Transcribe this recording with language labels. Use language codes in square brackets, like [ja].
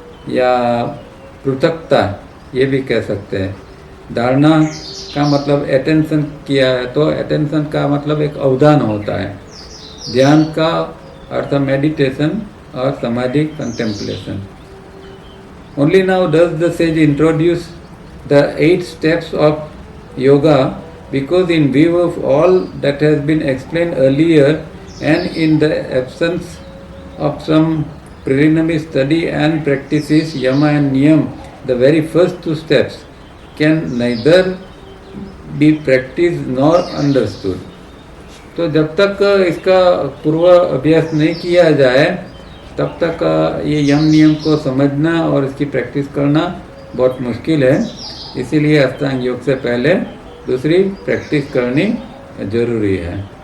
[hi] या पृथकता ये भी कह सकते हैं। धारणा का मतलब अटेंशन किया है, तो अटेंशन का मतलब एक अवधान होता है। ध्यान का अर्थ मेडिटेशन और समाधि contemplation. [en] Only now does the sage introduce the 8 steps of yoga, because in view of all that has been explained earlier and in the absence of some preliminary study and practices, yama and niyam, the very first 2 steps, can neither be practiced nor understood. [hi] तो जब तक इसका पूर्व अभ्यास नहीं किया जाए तब तक ये यम नियम को समझना और इसकी प्रैक्टिस करना बहुत मुश्किल है। इसीलिए अष्टांग योग से पहले दूसरी प्रैक्टिस करनी जरूरी है।